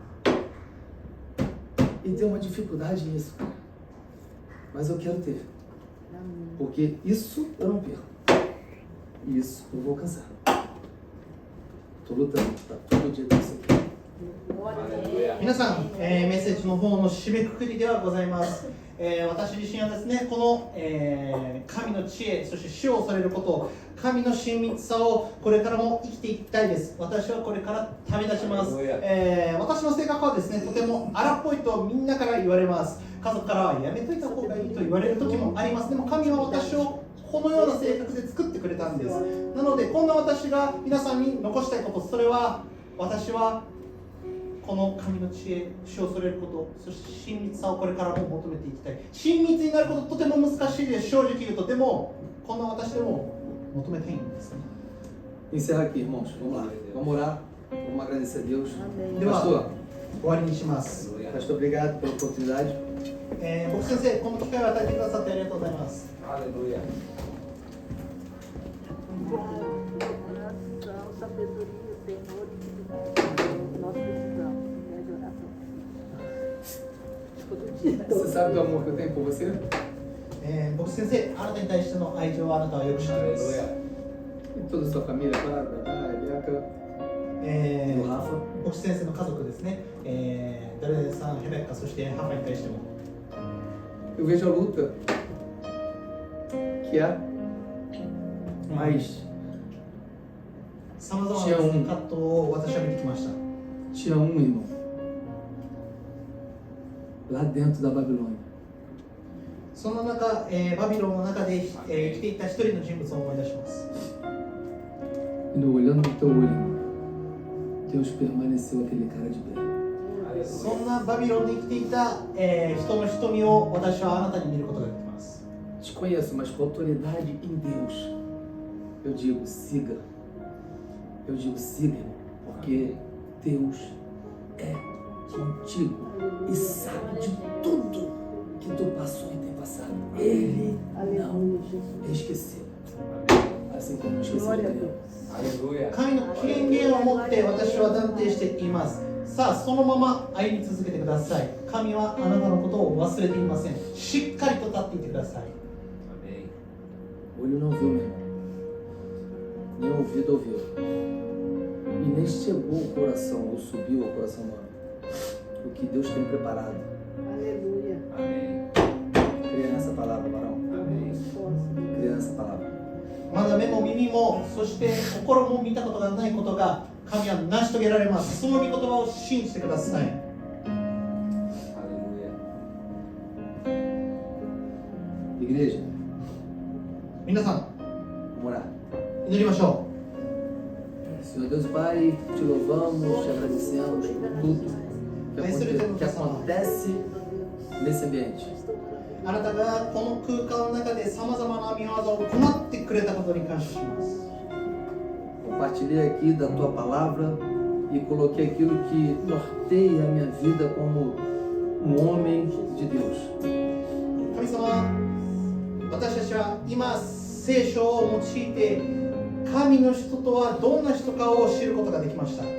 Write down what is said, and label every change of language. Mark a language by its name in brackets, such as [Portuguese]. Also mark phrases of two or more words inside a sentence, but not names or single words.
[Portuguese] E tem uma dificuldade nisso, cara. Mas eu quero ter. Amém. Porque isso eu não perco. E isso eu vou alcançar. Tô lutando, tá? Todo dia com isso aqui. Glória a Deus. Aleluia. [Japanese] 皆さん、メッセージの方の締めくくりではございます。私自身はですね、この、神の知恵、そして主を恐れること、神の親密さをこれからも生きていきたいです。私はこれから旅立ちます。私の性格はですね、とても荒っぽいとみんなから言われます。家族からはやめといた方がいいと言われる時もあります。でも神は私をこのような性格で作ってくれたんです。なので、こんな私が皆さんに残したいこと、それは私はこの神の知恵、主を恐れること、そして親密さをこれからも求めていきたい。親密になることとても難しいです。正直言うと、でもこんな私でも求めたいんですね。 [Portuguese] Encerra aqui, irmãos. Vamos lá. Vamos orar. Vamos agradecer a Deus. Amém. Pastor, [Japanese] 終わりにします。 [Portuguese] Pastor, obrigado pela oportunidade. [Japanese] 僕先生、この機会を与えてくださってありがとうございます。 [Portuguese] Aleluia. Oração, sabedoria, temor e intimidade. Nós precisamos de oração. Todo dia. Você sabe do amor que eu tenho por você? [Japanese] 僕先生、あなたに対しての愛情はあなたはよく知っています。 [Portuguese] Aleluia. E toda a sua família, claro, a Rebeca, o Rafa. [Japanese] 牧師先生の家族ですね、ダルネさん、ヘベッカ、そしてハファに対しても [Portuguese] Eu vejo a luta que há, mas [Japanese] さまざまな葛藤を私は見てきました。 [Portuguese] tinha um irmão lá dentro da Babilônia. [Japanese] そんな中、バビロンの中で、生きていた一人の人物を思い出します。 [Portuguese] E no olhando no teu olho, irmão, Deus permaneceu aquele cara de bem. [Japanese] そんなバビロンで生きていた、人の瞳を私はあなたに見ることができます。 [Portuguese] Te conheço, mas com autoridade em Deus, eu digo siga. Eu digo siga, irmão, porque Deus é contigo e sabe de tudo que tu passou e tem passado. Ele não esqueceu. Assim como não esqueceu de Deus. Aleluia. [Japanese] 神の権限を持って私は断定しています。さあ、そのまま歩み続けてください。神はあなたのことを忘れていません。しっかりと立っていてください。 [Portuguese] Amém. O olho não viu, meu irmão. Nem o ouvido ouviu. E nem chegou ao coração, ou subiu ao coração humano. O que Deus tem preparado. Aleluia. Amém. Creia nessa palavra, varão. Amém. Creia nessa palavra. [Japanese] まだ目も耳も、そして心も見たことがないことが神は成し遂げられます。その御言葉を信じてください。 [Portuguese] Aleluia. Igreja, [Japanese] 皆さん [Portuguese] Vamos orar. [Japanese] 祈りましょ [Portuguese] Senhor Deus Pai, te louvamos, te agradecemos por tudo que acontece nesse ambiente. [Japanese] う。あなたがこの空間の中でさまざまな御業を行ってくれたことに感謝します。 [Portuguese] Compartilhei aqui da tua palavra e coloquei aquilo que norteia a minha vida como um homem de Deus. [Japanese] 神様、私たちは今聖書を用いて神の人とはどんな人かを知ることができました。